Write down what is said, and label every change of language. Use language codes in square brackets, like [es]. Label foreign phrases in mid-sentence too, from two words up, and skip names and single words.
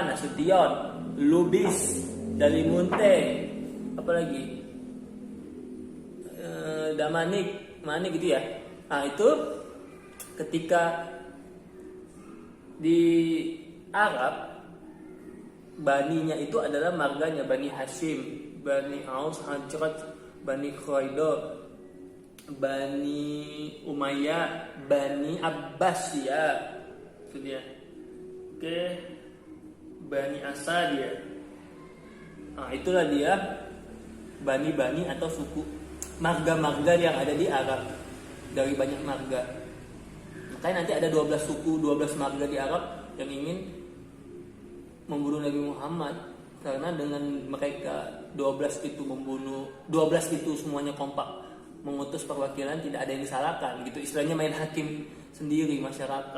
[id] Nasution, Lubis, Dalimunte, apa lagi? Damanik, Manik gitu ya. Nah itu ketika di Arab, Baninya itu adalah marganya Bani Hashim, Bani Aus, Hajrat, Bani Khuraidah, Bani Umayyah, Bani Abbas ya, itu dia. Oke, Bani Asad ya. Nah itulah dia Bani-Bani atau suku, marga-marga yang ada di Arab, dari banyak marga. Makanya nanti ada 12 suku, 12 marga di Arab yang ingin membunuh Nabi Muhammad, karena dengan mereka 12 itu membunuh, 12 itu semuanya kompak mengutus perwakilan, tidak ada yang disalahkan gitu, istilahnya main hakim sendiri masyarakat.